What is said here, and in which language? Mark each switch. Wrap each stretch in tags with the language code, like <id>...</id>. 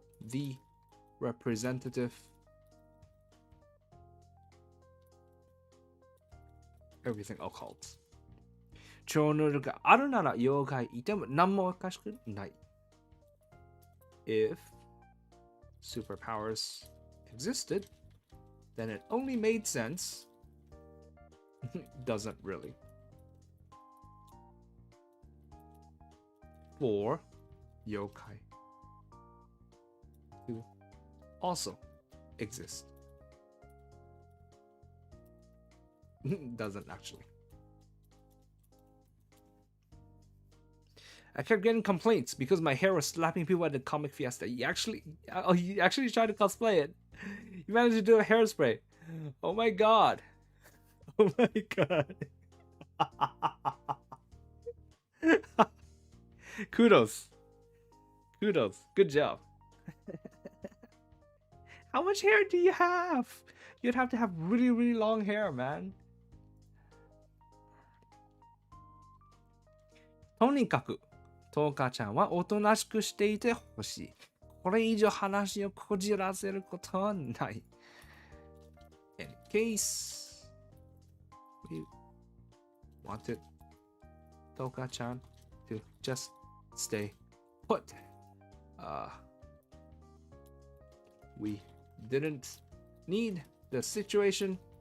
<en>The representative everything occult.</en> <ja>超能力があるなら妖怪いても何もおかしくない。</ja> <en>If superpowers existed, then it only made sense. Doesn't really. For yokai to also exist. Doesn't actually. I kept getting complaints because my hair was slapping people at the comic fiesta. He actually tried to cosplay it. He managed to do a hairspray. Oh my god. Oh my god. Kudos. Good job. How much hair do you have? You'd have to have really, really long hair, man.</en> <ja>とにかくトーカちゃんはおとなしくしていてほしい。これ以上話をこじらせることはない。</ja> <en>In case we wanted トーカちゃん to just stay put. We didn't need the situation.</en>